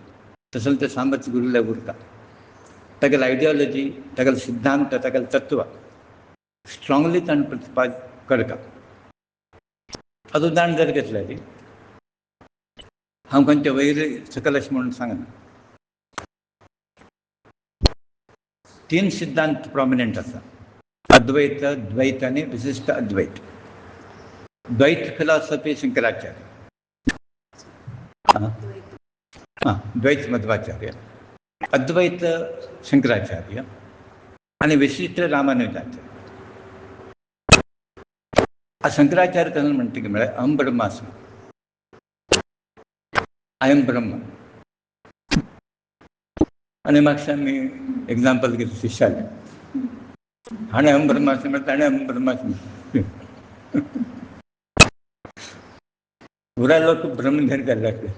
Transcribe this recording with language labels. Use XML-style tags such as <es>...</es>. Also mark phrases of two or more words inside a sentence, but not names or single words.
<kok>तसले ते सांबाच गुरुले उरता. तागेले आयडियोलॉजी, तागेले सिद्धांत, तागेले तत्व स्ट्रॉंगली ताणें प्रतिपाद करता. हांव उदाहरण जर घेतलें न्ही, हांव खंयचे वयर सकयल अशें म्हणून सांगना. 3 सिद्धांत प्रॉमिनंट आसा. अद्वैत, द्वैत आनी विशिष्ट अद्वैत. द्वैत फिलॉसॉफी शंकराचार्य, द्वैत मध्वाचार्य, अद्वैत शंकराचार्य आनी विशिष्ट रामानुजाचार्य. शंकराचार्य कसं म्हणटा की म्हळ्यार</kok> <sa>अहम ब्रह्मास्मी,</sa> <en>I am Brahm.</en> <kok>आनी म्हाका मी एग्जाम्पल घेतलें शिश्यालें. हाणें</kok> <sa>अहम ब्रह्मास्मी</sa> <kok>म्हणटा, ताणें</kok> <sa>अहम ब्रह्मास्मी.</sa> <kok>पुराय लोक ब्रह्म घेवन गेल्ले.</kok>